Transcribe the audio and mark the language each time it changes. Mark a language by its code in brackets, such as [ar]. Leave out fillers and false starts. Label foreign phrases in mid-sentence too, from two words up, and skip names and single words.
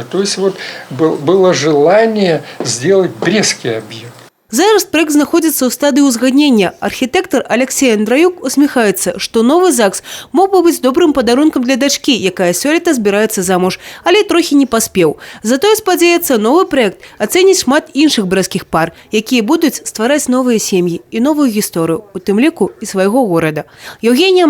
[ru] То есть вот было желание сделать брестский объект. [be] Зараз проект знаходзіцца ў стадыі ўзгаднення. Архітэктар Алексей Андраюк усміхаецца, што новы ЗАГС мог бы быць добрым падарункам для дачкі, якая сёлета збіраецца замуж, але трохі не паспеў. Затое, спадзяецца, новы проект ацэніць шмат іншых брэсцкіх пар, якія будуць ствараць новыя сем'і і новую гісторыю, у тым ліку і свайго горада.